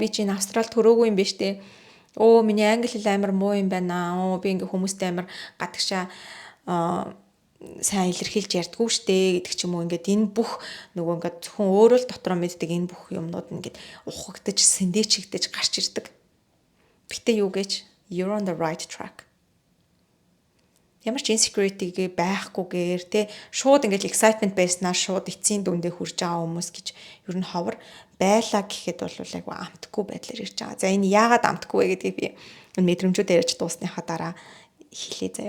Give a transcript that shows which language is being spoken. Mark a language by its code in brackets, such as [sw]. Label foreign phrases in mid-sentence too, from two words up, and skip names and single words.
[mn] Би чинь Австралид төрөөгүй юм биш дээ. Миний англи хэл амар муу юм байна. Би ингээ хүмүүстэй амар гадагшаа сайн илэрхийлж ярьдгүй штэ гэдэг ч юм уу. Ингээд энэ бүх нөгөө ингээд зөвхөн өөрөө л дотроо мэддэг энэ бүх юмнууд ингээд ухагдаж, сэндээчигдэж гарч ирдэг. Гэтэ юу гэж [en] you're on the right track. [mn] Ямар ч insecurity байхгүйгээр те шууд ингээд excitement байснаа шууд эцсийн дүндээ хүрж байгаа хүмүүс гэж ер нь ховор байлаа гэхэд бол айгу амтгүй байдлаар ирж байгаа. За энэ яагаад амтгүй вэ гэдгийг би мэдрэмжүүд ярьж дуусныхаа дараа хэлье заяа.